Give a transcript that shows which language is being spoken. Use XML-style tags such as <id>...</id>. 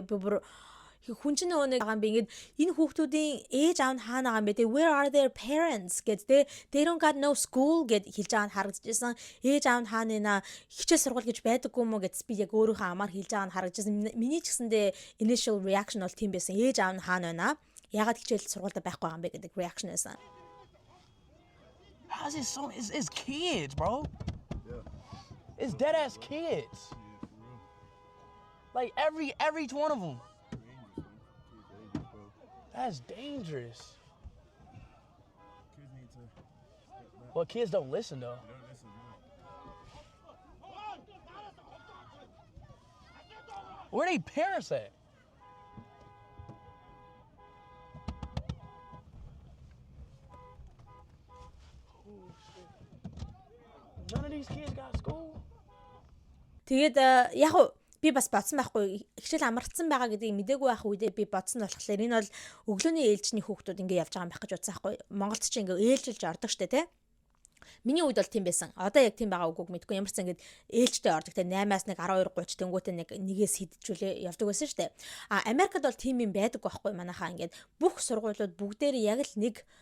<mn>Би бүр хүн чинь нэг байгаа юм би ингээд энэ хүүхдүүдийн ээж аав нь хаана байгаа юм бэ те</mn> <en>where are their parents</en> <mn>гэд те</mn> <en>they don't got no school</en> <mn>гэд хэлж байгаа нь харагдчихсан ээж аав нь хаана нэ хичээл сургууль гэж байдаггүй юм уу гэд би яг өөрийнхөө амаар хэлж байгаа нь харагдчихсан миний ч гэсэндээ</mn> <en>initial reaction</en> <mn>бол тийм байсан ээж аав нь хаана байна ягаад хичээл сургуульд байхгүй байгаа юм бэ гэдэг reaction байсан</mn> <en>How's it so it's kids bro yeah it's dead ass kids like every one of them That's dangerous. Kids need to step back. Well, kids don't listen though. They don't listen, Where they parents at? Oh shit. None of these kids got school.</en> <mn>Тэгээд яг би бас бодсон байхгүй хичээл амарцсан байгаа гэдгийг мдээгүй байх үедээ би бодсон болохоор энэ бол өглөөний ээлжний хүүхдүүд ингэ явж байгаа юм байх гэж бодсон байхгүй Монголд ч ингэ ээлжилж ордог штэ те миний үед бол тийм байсан одоо яг тийм байгаа үгүйг мэдгүй ямар ч ингэ ээлжтэй ордог те 8-аас 1 12-30 тэнгуүтэ нэгээс хидчихүүлээ явдаг байсан штэ Америкт бол тийм юм байдаг байхгүй манайхаа ингэ бүх сургуулиуд бүгдээр яг л нэг</mn>